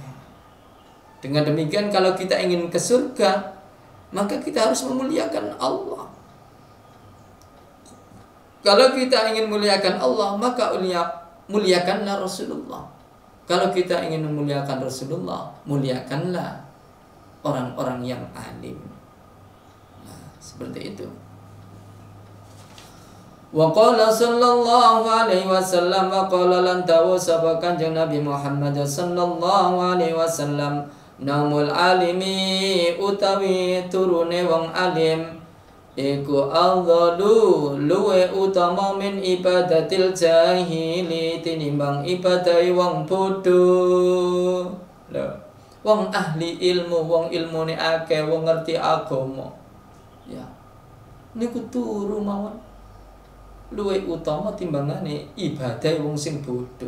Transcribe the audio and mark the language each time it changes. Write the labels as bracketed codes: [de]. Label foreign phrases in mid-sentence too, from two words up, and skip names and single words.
[id] Dengan demikian, kalau kita ingin ke surga, maka kita harus memuliakan Allah. Kalau kita ingin memuliakan Allah, maka muliakanlah Rasulullah. Kalau kita ingin memuliakan Rasulullah, muliakanlah orang-orang yang alim. Nah, seperti itu. [ar] وقال صلى الله عليه وسلم وقال [jv] lan tawasaba kanjeng Nabi Muhammad [ar] صلى الله عليه وسلم, نوم العالم [jv] utawi turune wong alim iku afdalu luwe utama [ar] من عبادة الجاهل [jv] tinimbang ibadahi wong bodho. Wong ahli ilmu, wong ilmune akeh, wong ngerti agama, ya niku turu mawon luwih utama timbangane ibadah wong sing bodho.